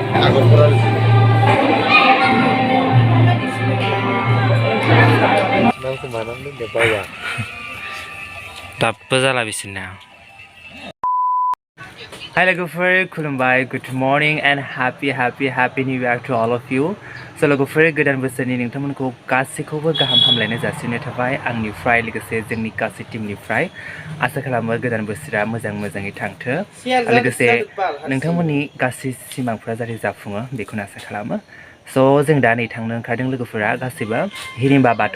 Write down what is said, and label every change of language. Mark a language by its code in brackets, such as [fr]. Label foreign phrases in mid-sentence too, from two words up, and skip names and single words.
[brx] दाबो जाला बिसोरना Hi लोगोफोर खुलुमबाय [en] good morning and happy new year to all of you [brx] so लोगोफोर गोदान बोसोरनि नोंथांमोनखौ गासैखौबो गाहाम हामलायनाय जासिनाय थाबाय आंनिफ्राय लोगोसे जोंनि गासै टीमनिफ्राय आसा खालामो गोदान बोसोरा मोजाङै थांथो लोगोसे नोंथांमोननि गासै सिमांफोरा जाहाथे जाफुङो बेखौनो आसा खालामो so जों दा नै थांनो ओंखारदों लोगोफोरा गासैबो हिरिम्बा बाथौ